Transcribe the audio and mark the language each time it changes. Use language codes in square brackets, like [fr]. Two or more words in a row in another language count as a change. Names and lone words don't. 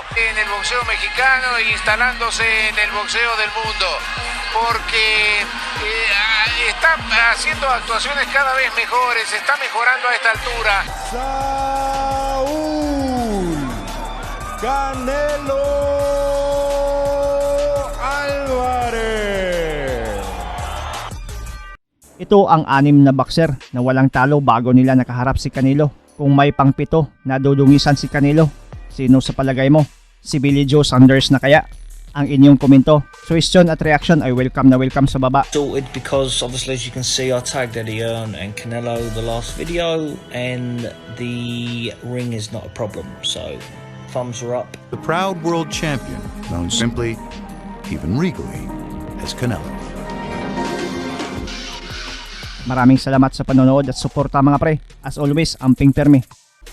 [es] En el boxeo mexicano e instalándose en el boxeo del mundo, porque está haciendo actuaciones cada vez mejores, está mejorando a esta altura. Saúl Canelo Alvarez. [tl] Ito ang 6 na boxer na walang talo bago nila nakaharap si Canelo. Kung may pang-7 na dudungisan si Canelo, sino sa palagay mo? Si Billy Joe Saunders na kaya? Ang inyong komento, question at reaction ay welcome na welcome sa baba. [en] Sorted because obviously as you can see I tagged Eddie Hearn and Canelo the last video and the ring is not a problem, so thumbs are up. The proud world champion, known simply, even regally, as Canelo. [tl] Maraming salamat sa panonood at suporta mga pre. [en] As always, [ceb] amping permi.